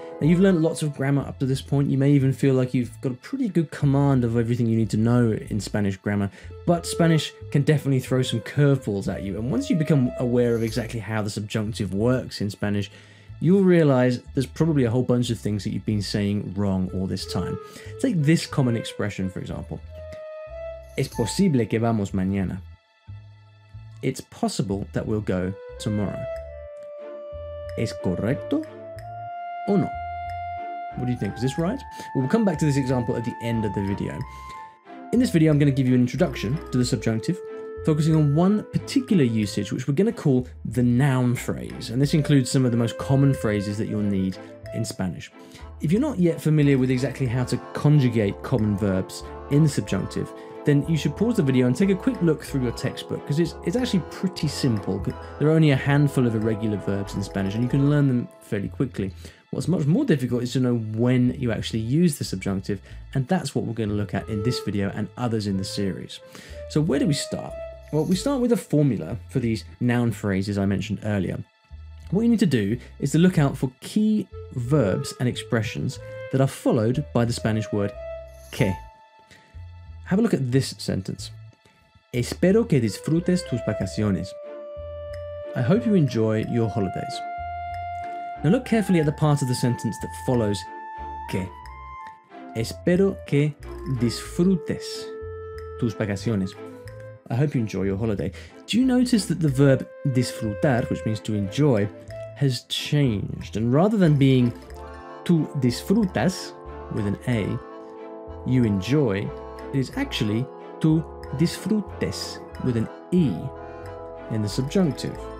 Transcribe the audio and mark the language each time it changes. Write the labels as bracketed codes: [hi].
[en] Now, you've learned lots of grammar up to this point. You may even feel like you've got a pretty good command of everything you need to know in Spanish grammar, but Spanish can definitely throw some curveballs at you. And once you become aware of exactly how the subjunctive works in Spanish, you'll realize there's probably a whole bunch of things that you've been saying wrong all this time. Take this common expression, for example. [es] Es posible que vamos mañana. [en] It's possible that we'll go tomorrow. [es] Es correcto o no? [en] What do you think? Is this right? Well, we'll come back to this example at the end of the video. In this video, I'm going to give you an introduction to the subjunctive, focusing on one particular usage, which we're going to call the noun phrase. And this includes some of the most common phrases that you'll need in Spanish. If you're not yet familiar with exactly how to conjugate common verbs in the subjunctive, then you should pause the video and take a quick look through your textbook, because it's actually pretty simple. There are only a handful of irregular verbs in Spanish, and you can learn them fairly quickly. What's much more difficult is to know when you actually use the subjunctive, and that's what we're going to look at in this video and others in the series. So where do we start? Well, we start with a formula for these noun phrases I mentioned earlier. What you need to do is to look out for key verbs and expressions that are followed by the Spanish word que. Have a look at this sentence. [es] Espero que disfrutes tus vacaciones. [en] I hope you enjoy your holidays. Now look carefully at the part of the sentence that follows que. [es] Espero que disfrutes tus vacaciones. [en] I hope you enjoy your holiday. Do you notice that the verb disfrutar, which means to enjoy, has changed? And rather than being [es] tú disfrutas [en] with an A, you enjoy, it is actually [es] tú disfrutes [en] with an E in the subjunctive.